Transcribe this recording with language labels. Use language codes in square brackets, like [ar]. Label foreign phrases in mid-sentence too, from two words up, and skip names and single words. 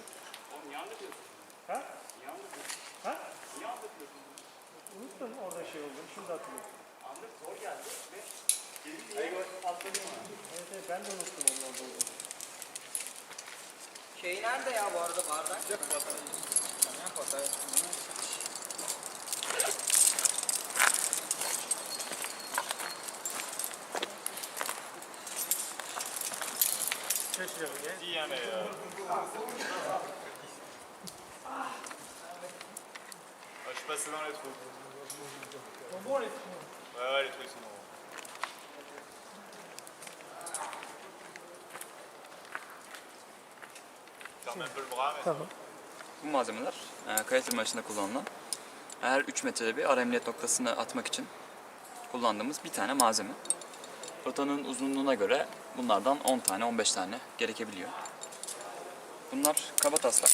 [tr] Oğlum niye anlatıyorsun? Ha? Niye anlatıyorsun? Ha? Niye anlatıyorsun? Unuttum orada şey olduğunu. Şimdi hatırlıyorum. Andır zor geldi ve atladım. Evet evet ben de unuttum onun orada olduğunu. Şey nerede ya bu arada bardak? [fr] dis, hein, mais... je suis passé dans les trous. Ils sont bons les trous. Ouais, ouais, les trous ils sont bons. Ferme un peu le bras, mais... [tr] Tamam. Bu malzemeler kaya tırmanışında kullanılan her 3 metrede bir ara emniyet noktasını atmak için kullandığımız bir tane malzeme. Rotanın uzunluğuna göre bunlardan 10 tane 15 tane gerekebiliyor. Bunlar kabataslak.